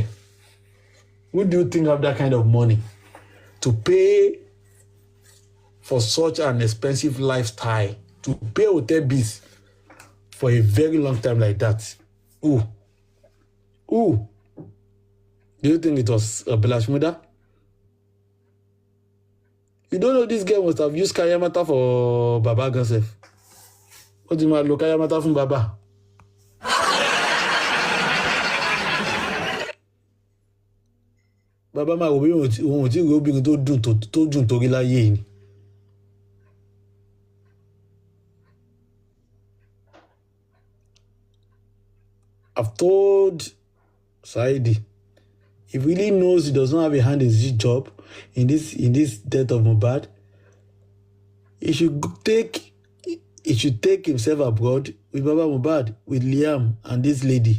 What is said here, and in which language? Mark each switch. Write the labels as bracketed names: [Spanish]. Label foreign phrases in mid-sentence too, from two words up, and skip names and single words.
[English] Who do you think have that kind of money to pay for such an expensive lifestyle, to pay hotel bills for a very long time like that? Who? Do you think it was Belash Muda? You don't know this girl must have used Kayamata for Baba Gansef. What do you mean, look Kayamata from Baba? [Yoruba] Baba ma wo bi won ti ro obìnrin tó dùn torí láyé ni. [English] I've told Saidi, if he really knows he does not have a hand in this job, in this death of Mohbad, he should take himself abroad with Baba Mohbad, with Liam and this lady.